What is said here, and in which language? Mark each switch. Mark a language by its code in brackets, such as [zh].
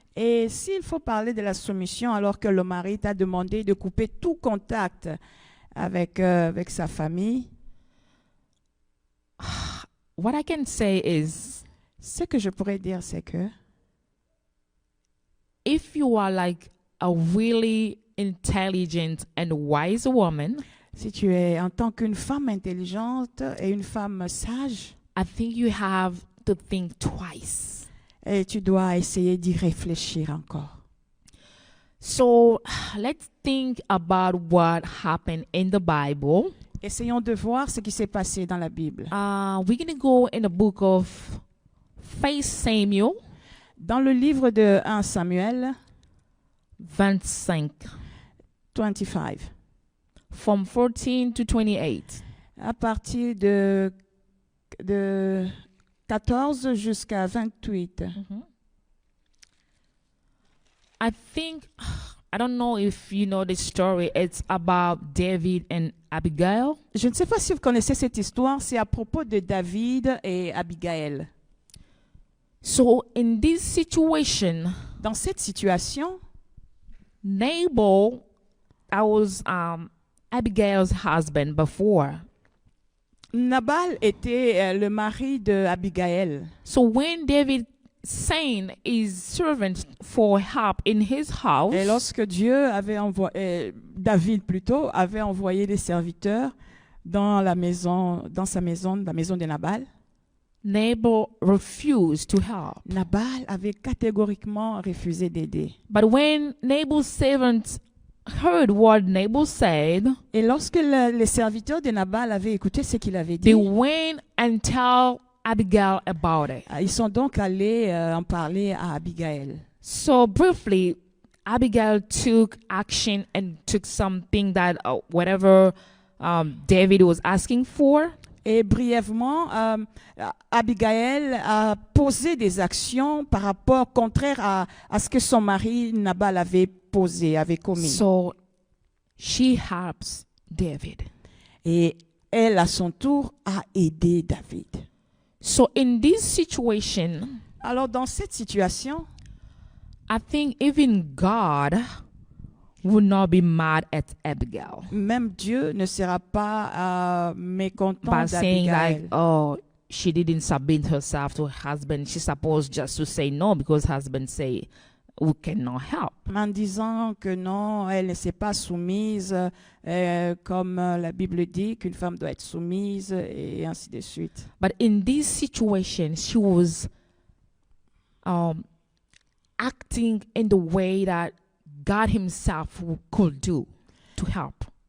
[fr] Et s'il faut parler de la soumission alors que le mari t'a demandé de couper tout contact avec sa famille, [en] what I can say is, [fr] ce que je pourrais dire, c'est que [en] if you are like a really intelligent and wise woman, [fr] si tu es en tant qu'une femme intelligente et une femme sage, [en] I think you have to think twice. [fr] Et tu dois essayer d'y réfléchir encore. [en] So, let's think about what happened in the Bible. [fr] Essayons de voir ce qui s'est passé dans la Bible. [en] We're going to go in the book of 1 Samuel. [fr] Dans le livre de 1 Samuel [en] 25. [fr] 25. [en] From 14 to 28. [fr] À partir de 14 jusqu'à 28. Mm-hmm. [en] I think, I don't know if you know the story, it's about David and Abigail. [fr] Je ne sais pas si vous connaissez cette histoire, c'est à propos de David et Abigail. [en] So in this situation, [fr] dans cette situation, [en] Nabal, that was Abigail's husband before. [fr] Nabal était le mari de Abigail. [en] So when David sent his servant for help in his house, [fr] et lorsque Dieu avait envoyé, David plutôt avait envoyé des serviteurs dans sa maison, la maison de Nabal, [en] Nabal refused to help. [fr] Nabal avait catégoriquement refusé d'aider. [en] But when Nabal's servants heard what Nabal said, [fr] et lorsque les serviteurs de Nabal avaient écouté ce qu'il avait dit, [en] they went and tell Abigail about it. [fr] Ils sont donc allés en parler à Abigail. [en] So briefly, Abigail took action and took something that whatever David was asking for. [fr] Et brièvement, Abigail a posé des actions par rapport contraire à ce que son mari Nabal avait posé, avait commis. [en] So she helps David. [fr] Et elle, à son tour, a aidé David. [en] So in this situation, [fr] alors dans cette situation, [en] I think even God would not be mad at Abigail. [fr] Même Dieu ne sera pas mécontent [en] by saying [fr] d'Abigail. [en] Like, oh, she didn't submit herself to her husband. She's supposed just to say no because husband say we cannot help. [fr] En disant que non, elle ne s'est pas soumise, comme la Bible dit qu'une femme doit être soumise, et ainsi de suite. [en] But in this situation, she was acting in the way that God himself could do to help.